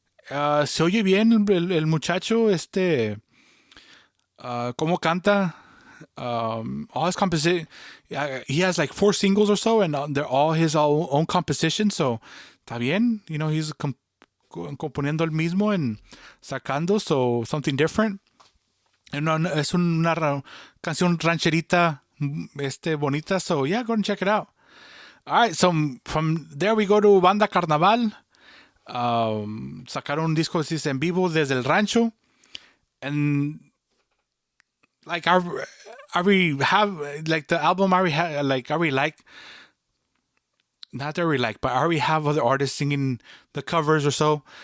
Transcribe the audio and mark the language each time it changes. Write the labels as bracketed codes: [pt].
[es] Se oye bien el muchacho, cómo canta. [en] All his composition, he has like 4 singles or so, and they're all his own composition. [es] So, está bien, he's componiendo el mismo and sacando, [en] so something different. [es] Es una canción rancherita, bonita. [en] So yeah, go and check it out. All right, so from there we go to Banda Carnaval. [es] Sacaron un disco en vivo desde el rancho, [en] and like I already have like the album. I already like, not that I already like, but I already have other artists singing the covers or so.